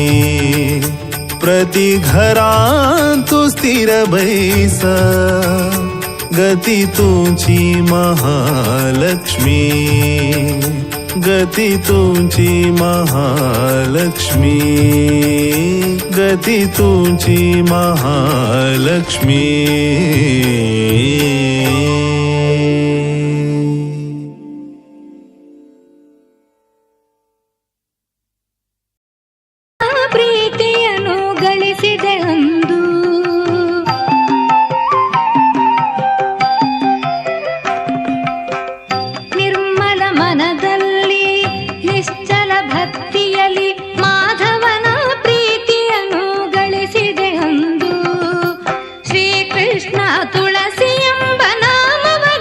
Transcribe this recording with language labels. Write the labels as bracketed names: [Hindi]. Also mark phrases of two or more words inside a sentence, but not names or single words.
[Konkani] प्रति घरांतु स्थिर बैसा गति तुमची महालक्ष्मी गति तुमची महालक्ष्मी गति तुमची महालक्ष्मी [Kannada] ಪ್ರೀತಿಯನ್ನು ಗಳಿಸಿದೆ ಅಂದು ನಿರ್ಮಲ ಮನದಲ್ಲಿ ನಿಶ್ಚಲ ಭಕ್ತಿಯಲ್ಲಿ ಮಾಧವನ ಪ್ರೀತಿಯನ್ನು ಗಳಿಸಿದೆ ಅಂದು ಶ್ರೀಕೃಷ್ಣ ತುಳಸಿ ಎಂಬ ನಾಮ